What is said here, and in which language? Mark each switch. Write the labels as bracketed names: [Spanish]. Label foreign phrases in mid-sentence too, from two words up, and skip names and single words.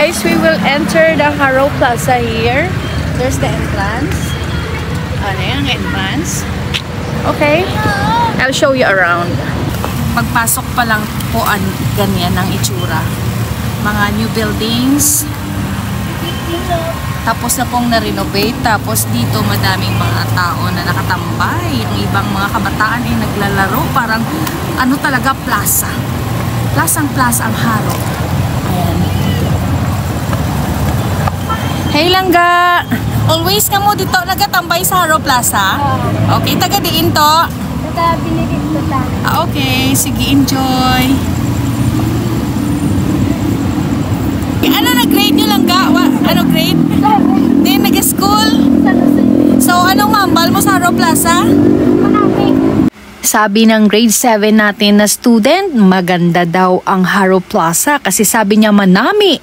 [English] guys, we will enter the Haro Plaza here. There's the entrance. [Filipino] Ano yung entrance? [English] Okay, I'll show you around. [Filipino] Pagpasok pa lang po, ganyan ang itsura. Mga [English] new buildings. [Filipino] Tapos na pong na-renovate. Tapos dito madaming mga tao na nakatambay. Ang ibang mga kabataan ay naglalaro. Parang ano talaga, plaza. Plasang-plaza ang Haro. Ayan. Hey Langga! [Hiligaynon] Always ka mo dito nagatambay sa Haro Plaza? Okay, taga diin to? Taga Binigit ko ta. Okay, sige, enjoy. Ano na grade nyo Langga? [Filipino] Ano grade? Hindi, nag-school? So, anong mambal mo sa Haro Plaza? Sabi ng grade 7 natin na student, maganda daw ang Haro Plaza kasi sabi niya manami.